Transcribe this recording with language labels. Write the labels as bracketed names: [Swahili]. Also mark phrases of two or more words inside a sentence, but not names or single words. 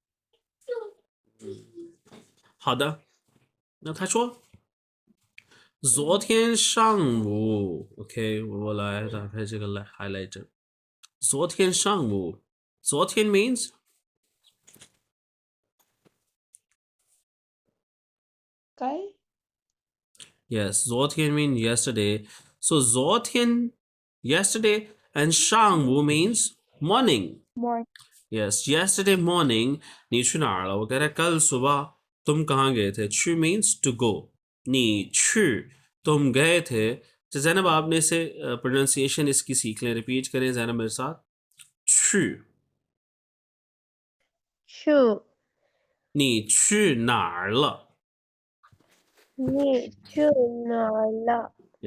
[Chinese] 好的那他说昨天上午 OK 我来打开这个来 highlighter 昨天上午昨天 means 该 [English] yes 昨天 mean yesterday so 昨天 yesterday and 上午 means morning more Yes, yesterday morning [Chinese] 你去哪儿了？我 [Hindi] कह रहा है कल सुबह तुम कहाँ गए थे? [English] 去 means to go. [Hindi] 你去 तुम गए थे तो जैनब आपने इसे प्रोनाउंसिएशन इसकी सीख लें रिपीट करें जैनब मेरे साथ 去 [Chinese] 去你去哪儿了？你去哪儿了？